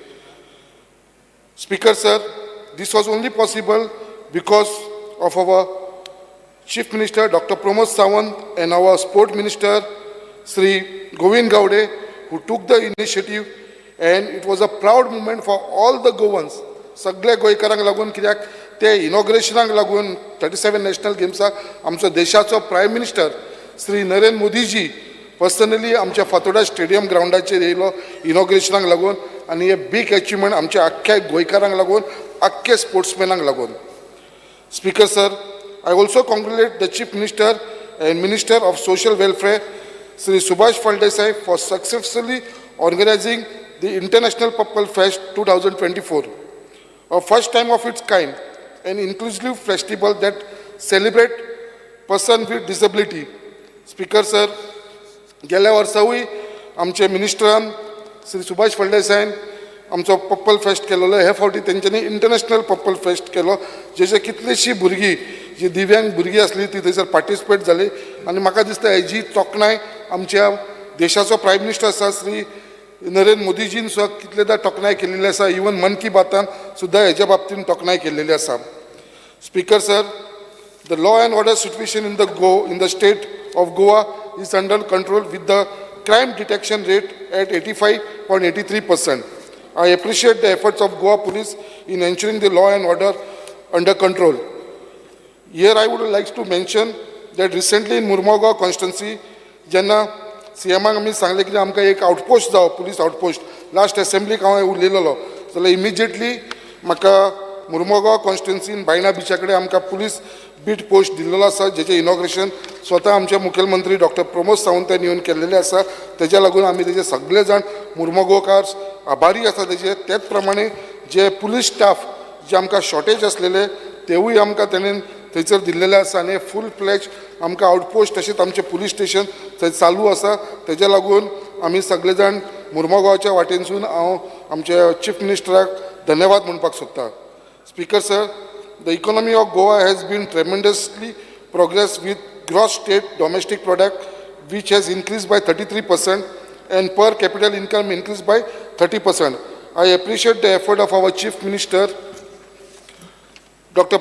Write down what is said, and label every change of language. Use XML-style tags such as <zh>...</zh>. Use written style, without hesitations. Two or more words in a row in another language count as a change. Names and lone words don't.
<en>Speaker, sir, this was only possible because of our Chief Minister Dr. Pramod Sawant and our Sport Minister Sri Govind Gowde, who took the initiative, and it was a proud moment for all the Goans.</en> <kok>सगळे गोंयकारांक लागून कित्याक ते इनॉग्रेशनाक लागून 37 नॅशनल गेम्साक आमचो देशाचो</kok> <en>Prime Minister</en> <kok>श्री नरेंद्र मोदीजी पर्सनली आमच्या फातोर्डा स्टेडियम ग्राउंडाचेर येयलो इनॉग्रेशनाक लागून आनी हे</kok> <en>big achievement</en> <kok>आमच्या आख्ख्या गोंयकारांक लागून आख्खे स्पोर्ट्समॅनांक लागून.</kok> <en>Speaker sir, I also congratulate the Chief Minister and Minister of Social Welfare Sri Subhash Faldesai for successfully organizing the International Purple Fest 2024. A first time of its kind, an inclusive festival that celebrates persons with disability. Speaker sir,</en> <kok>गेल्या वर्सावूय आमचे मिनिस्टरान श्री सुभाष फळदेसायन आमचो पर्पल फेस्ट केलेलो. हे फावटी तेंच्यांनी इंटरनॅशनल पर्पल फेस्ट केलो, जेचे कितलीशीं भुरगीं जी दिव्यांग भुरगीं आसली ती थंयसर पार्टिसिपेट जाली. आनी म्हाका दिसता हेजी तोखणाय आमच्या देशाचो</kok> <en>Prime Minister</en> <kok>आसा श्री नरेंद्र मोदीजीन सुद्दां कितलेदा तोखणाय केल्ली आसा. इवन मन की बातान सुद्दां हेच्या बाबतीन तोखणाय केल्ली आसा.</kok> <en>Speaker sir, the law and order situation in the state of Goa is under control with the crime detection rate at 85.83%. I appreciate the efforts of Goa police in ensuring the law and order under control. Here I would like to mention that recently in Murmagaon constituency,</en> <kok>जेन्ना सीएमाक आमी सांगलें की आमकां एक आउटपोस्ट जावो,</kok> <en>police outpost,</en> <kok>लास्ट असेंब्लीक हांव उलयलोलो, जाल्यार इमिजिएटली म्हाका मुर्मगांव कॉन्स्टिट्युन्सीन बायणा बीचा कडेन आमकां</kok> <en>police beat post</en> <kok>दिल्लो आसा, जेचें इनॉग्रेशन स्वता आमचे मुखेलमंत्री डॉक्टर प्रमोद सावंतान येवन केल्लेलें आसा. तेज्या लागून आमी तेजे सगळे जाण मुर्मगांवकार आभारी आसा तेजे. तेच प्रमाणे जे</kok> <en>police staff</en> <kok>जे आमकां शॉर्टेज आसलेले तेवूय आमकां तेणेन थंयसर दिल्लेले आसा आनी</kok> <en>full fledge</en> <kok>आमकां आउटपोस्ट तशेंच आमचें पुलीस स्टेशन थंय चालू आसा. तेज्या लागून आमी सगळे जाण मुर्मगांवच्या वाटेनसून हांव आमच्या चीफ मिनिस्टराक धन्यवाद म्हणपाक सोदतां.</kok> <en>Speaker sir, the economy of Goa has been tremendously progressed with gross state domestic product which has increased by 33% and per capita income increased by 30%. I appreciate the effort of our Chief Minister, Dr.</en>